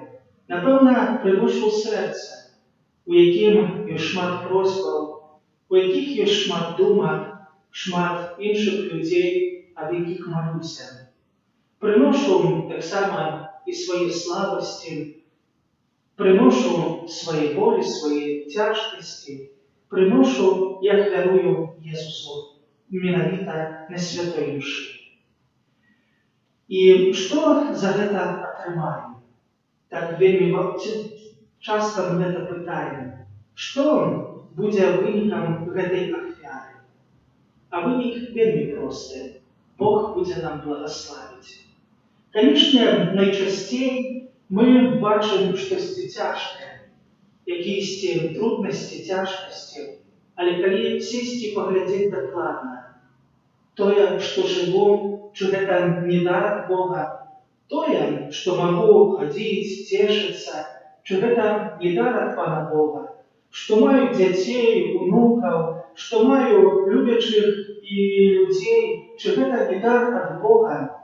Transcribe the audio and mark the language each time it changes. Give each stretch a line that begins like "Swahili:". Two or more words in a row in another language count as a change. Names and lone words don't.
Ukrainian: Напевно, приношу серце, у яким є шмат просьбів, у яких є шмат думок, шмат інших людей, а в яких молюся. Приношу так само і свої слабості, приношу свої болі, свої тяжкості, приношу, як дарую Ісусу,
Belarusian: менавіта на святой мші.
Ukrainian: І що за це отримаю? Так вельми часто ми це питаємо. Що буде виником этой офіари? А виник вельми простий. Бог буде нам благословити. Звісно, найчастіше ми бачимо щось тяжке, якісь трудності, тяжкості, але коли сісти і поглядіти докладно, то, що живу, чи це не дар от Бога,
Russian: то, что могу ходить, тешиться, что это не дар от Пана Бога, что маю детей, внуков, что маю любячих и людей, что это не дар от Бога.